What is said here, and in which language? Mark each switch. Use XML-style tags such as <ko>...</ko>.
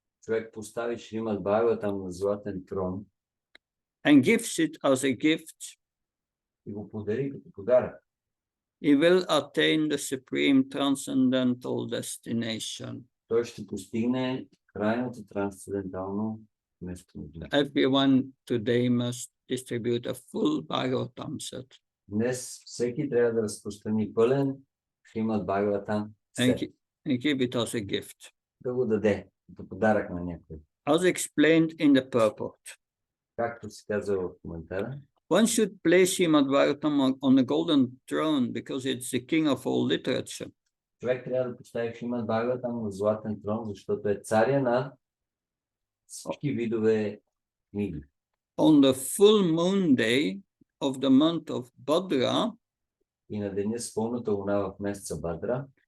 <bg>човек постави Шримад Бхагаватам на златен трон</bg> <en>and gives it as a gift,</en> <bg>и го подари като подарък,</bg> <en>he will attain the supreme transcendental destination.</en> <bg>той ще постигне крайното трансцендентално местоположение.</bg> <en>Everyone today must distribute a full Bhagavatam set</en> <bg>Днес всеки трябва да разпространи пълен Шримад Бхагаватам</bg> <en>and</en> <bg>сет,</bg> <en>give it as a gift.</en> <bg>да го даде като подарък на някой.</bg> <en>As explained in the purport,</en> <bg>Както се казва в коментара,</bg> <en>one should place Srimad Bhagavatam on a golden throne because it's the king of all literature.</en> <bg>човек трябва да постави Шримад Бхагаватам на златен трон, защото е царя на всички видове книги.</bg> <en>On the full moon day of the month of Bhadra,</en> <bg>И на деня с пълната луна в месеца Бадра,</bg>